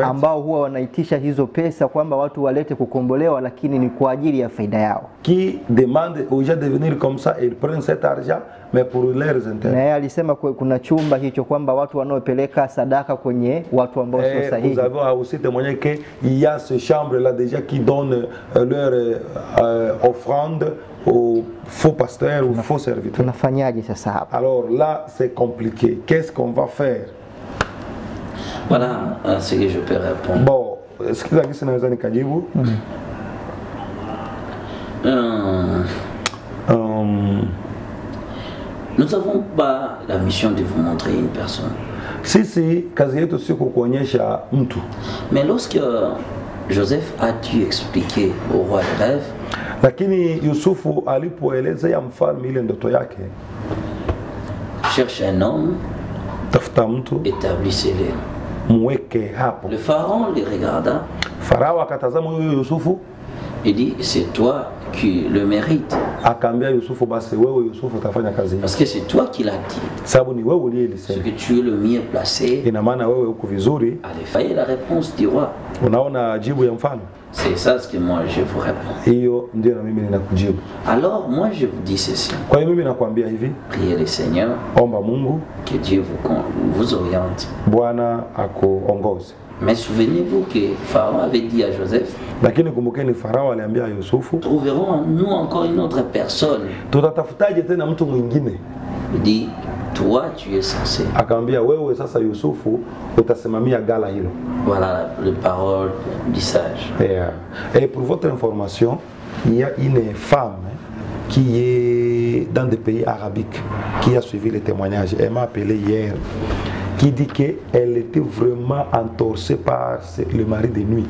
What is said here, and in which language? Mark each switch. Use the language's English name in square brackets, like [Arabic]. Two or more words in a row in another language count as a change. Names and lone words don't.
[Swahili] ambao huwa wanaitisha hizo pesa kwamba watu walete kukombolewa, lakini ni kwa ajili ya faida yao. [French] qui demandent aux gens de venir comme ça et ils prennent cet argent mais pour leurs [Swahili] Na [French] intérêts. [Swahili] yeye alisema kuna chumba hicho kwamba watu wanaopeleka sadaka kwenye watu ambao sio [French] Et vous [Swahili] sahihi. [French] avez aussi témoigné qu'il y a ce chambre-là déjà qui donne leur offrande aux faux pasteurs ou faux serviteurs. [Swahili] Tunafanyaje sasa hapa? [French] Alors là, c'est compliqué. Qu'est-ce qu'on va faire? Voilà ce que je peux répondre. Bon, [Swahili] sikiza gisi naweza nikajibu. [French] Nous n'avons pas la mission de vous montrer une personne. [Swahili] Sisi kazi yetu sio kukuonyesha mtu. [French] Mais lorsque Joseph a dû expliquer au roi le rêve, [Swahili] Lakini Yusufu alipoelezea mfalme ile ndoto yake, [French] cherche un homme, [Swahili] tafuta mtu [French] établissez-le. [Swahili] mweke hapo. [French] Le pharaon le regarda, [Swahili] Farao akatazama huyo Yusufu, [French] il dit c'est toi qui le mérites, [Swahili] akaambia Yusufu, basi wewe Yusufu utafanya kazi hii. [French] parce que c'est toi qui l'as dit, [Swahili] Sababu ni wewe [French] parce [Swahili] uliyelisema. [French] que tu es le mieux placé [Swahili] Ina maana wewe uko vizuri. [French] à défailler la réponse du roi. [Swahili] Unaona jibu ya mfalme? [French] C'est ça ce que moi je vous réponds. [Swahili] Hiyo ndio na mimi ninakujibu. [French] Alors moi je vous dis ceci, [Swahili] Kwa hiyo mimi nakwambia hivi, [French] priez le Seigneur, [Swahili] omba Mungu, [French] que Dieu vous oriente. [Swahili] Bwana akuongoze. [French] Mais souvenez-vous que Pharaon avait dit à Joseph, [Swahili] Lakini kumbukeni Farao aliambia Yusufu, [French] trouverons-nous encore une autre personne? [Swahili] tutatafutaje tena mtu mwingine? [French] Il dit, toi tu es censé. [Swahili] Akaambia wewe sasa Yusufu utasimamia gala hilo. [French] Voilà les paroles du sage. Et pour votre information, il y a une femme qui est dans des pays arabiques qui a suivi les témoignages. Elle m'a appelé hier, qui dit qu'elle était vraiment entorsée par le mari de nuit.